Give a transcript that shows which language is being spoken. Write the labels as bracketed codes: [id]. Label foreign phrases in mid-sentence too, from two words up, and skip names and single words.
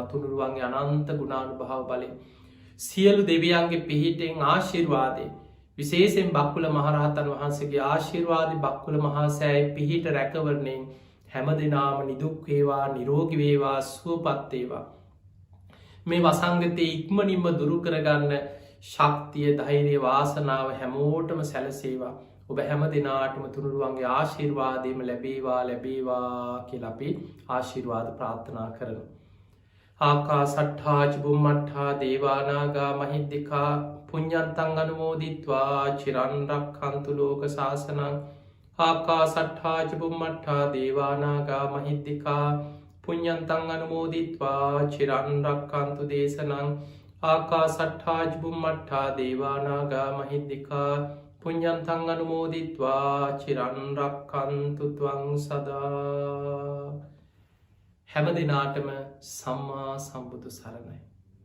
[si] තුනුරුවන්ගේ අනන්ත ගුණානුභාව බලෙන් සියලු දෙවියන්ගේ පිහිටෙන් ආශිර්වාදය විශේෂෙන් බක්කුල මහරහතන් වහන්සේගේ ආශිර්වාද බක්කුල මහාසෑයි පිහිට රැකවරණයෙන් හැම දෙනාම නිදුක්වේවා නිරෝගිවේවා සුවපත්තේවා. මේ වසංගතය ඉක්මනින්ම දුරු කරගන්න ශක්තිය ධෛර්ය වාසනාව හැමෝටම සැලසේවා. ඔබ හැම දෙනාටම තුනුරුවන්ගේ ආශිර්වාදයම ලැබේවා ලැබේවා කියලා අපි ආශිර්වාද ප්‍රාර්ථනා කරන. [pi] ආකා සට්ඨාච බුම්මට්ඨා දේවානාගා මහිද්දිකා පුඤ්ඤන්තං අනුමෝදිත්වා චිරන් රක්ඛන්තු ලෝක සාසනං. ආකා සට්ඨාච බුම්මට්ඨා දේවානාගා මහිද්දිකා පුඤ්ඤන්තං අනුමෝදිත්වා චිරන් රක්ඛන්තු දේශනං. ආකා සට්ඨාච බුම්මට්ඨා දේවානාගා මහිද්දිකා පුඤ්ඤන්තං අනුමෝදිත්වා චිරන් රක්ඛන්තු ත්වං සදා. [si] හැම දිනාටම සම්මා සම්බුදු සරණයි.